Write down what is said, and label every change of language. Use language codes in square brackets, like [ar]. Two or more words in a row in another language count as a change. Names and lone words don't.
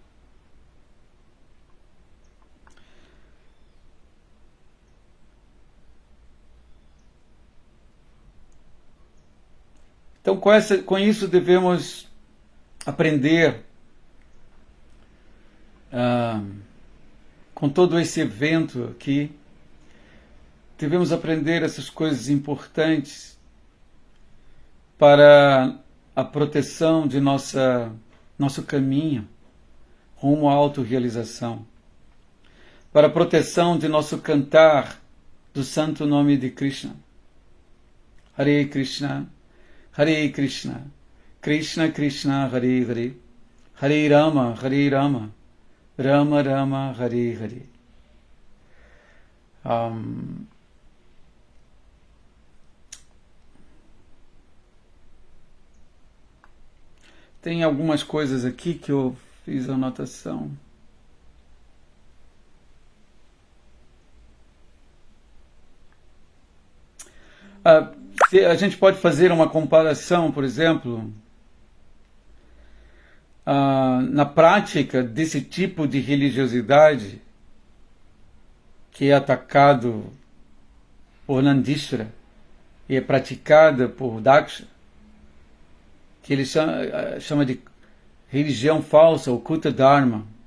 [pt] Então, com isso devemos aprender, com todo esse evento aqui, devemos aprender essas coisas importantes para a proteção de nosso caminho rumo à autorrealização, para a proteção de nosso cantar do santo nome de Krishna. [sa] हरे कृष्ण हरे कृष्ण कृष्ण कृष्ण हरे हरे हरे राम राम राम हरे हरे. [pt] Tem algumas coisas aqui que eu fiz anotação. A gente pode fazer uma comparação, por exemplo, na prática desse tipo de religiosidade que é atacado por Nandishvara e é praticada por Daksha, que ele chama de religião falsa, ou [sa] कूट धर्म.